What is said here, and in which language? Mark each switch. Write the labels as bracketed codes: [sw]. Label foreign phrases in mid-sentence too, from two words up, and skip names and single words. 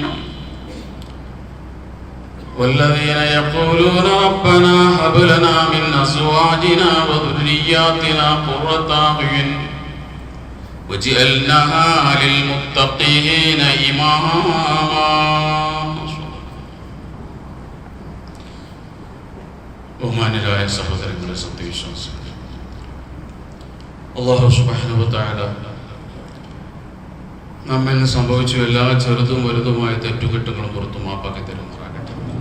[ar] والذين يقولون ربنا هب لنا من أزواجنا وذرياتنا قرة أعين وجعلنا للمتقين إماما. [ml] ബഹുമാന്യരായ സഹോദരങ്ങളെ, സത്യവിശ്വാസികളെ, അല്ലാഹു [ar] سبحانه وتعالى [ml] നമ്മിൽ നിന്ന് സംഭവിച്ച എല്ലാ ചെറുതും വലുതുമായ തെറ്റുകുറ്റങ്ങളും പുറത്തു മാപ്പാക്കി തരുമാറാകട്ടെ.